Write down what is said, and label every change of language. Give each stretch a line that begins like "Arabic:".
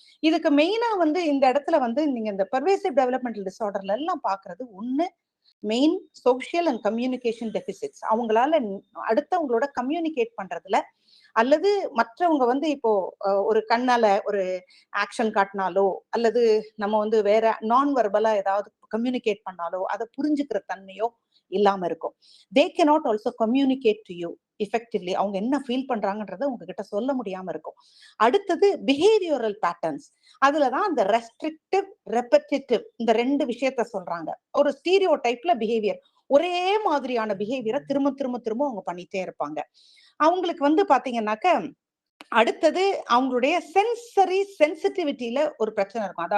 Tamil: இதுக்கு மெயினா வந்து இந்த இடத்துல வந்து நீங்க இந்த பெர்வேசிவ் டெவலப்மெண்டல் டிசார்டர்ல எல்லாம் பாக்குறது ஒண்ணு, main social and communication deficits. அவங்களால அடுத்தவங்களோட கம்யூனிகேட் பண்றதுல, அல்லது மற்றவங்க வந்து இப்போ ஒரு கண்ணால ஒரு ஆக்ஷன் காட்டினாலோ, அல்லது நம்ம வந்து வேற நான் வெர்பலா ஏதாவது கம்யூனிகேட் பண்ணாலோ அதை புரிஞ்சுக்கிற தன்மையோ இல்லாம இருக்கும்.
English: They cannot also communicate to you effectively.
Tamil: அவங்க என்ன ஃபீல் பண்றாங்கன்றத உங்ககிட்ட சொல்ல முடியாம இருக்கும். அடுத்தது பிஹேவியரல் பேட்டர்ன்ஸ். அதுலதான் அந்த ரெஸ்ட்ரிக்டிவ், ரெப்படிட்டிவ் இந்த ரெண்டு விஷயத்த சொல்றாங்க. ஒரு ஸ்டீரியோ டைப்ல பிஹேவியர், ஒரே மாதிரியான பிஹேவியரை திரும்ப திரும்ப திரும்ப அவங்க பண்ணிட்டே இருப்பாங்க. அவங்களுக்கு வந்து பாத்தீங்கன்னாக்க, அடுத்தது அவங்களுடைய சென்சரி சென்சிட்டிவிட்டியில ஒரு பிரச்சனை இருக்கும்.